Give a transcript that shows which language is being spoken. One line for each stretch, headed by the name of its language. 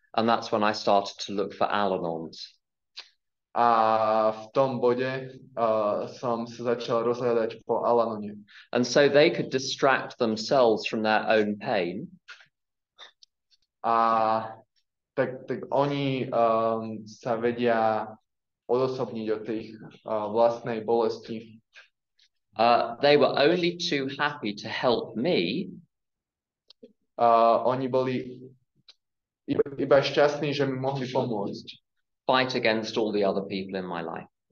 English: And that's when I started to look for Al-Anons.
Slovak: A v tom bode som sa začal rozhľadať po Al-Anone.
English: And so they could distract themselves from their own pain.
Slovak: A tak oni sa vedia odosobniť od tých vlastnej bolesti.
English: They were only too happy to help me.
Slovak: Oni boli iba šťastní, že mi mohli pomôcť.
English: Fight against all the other people in my life.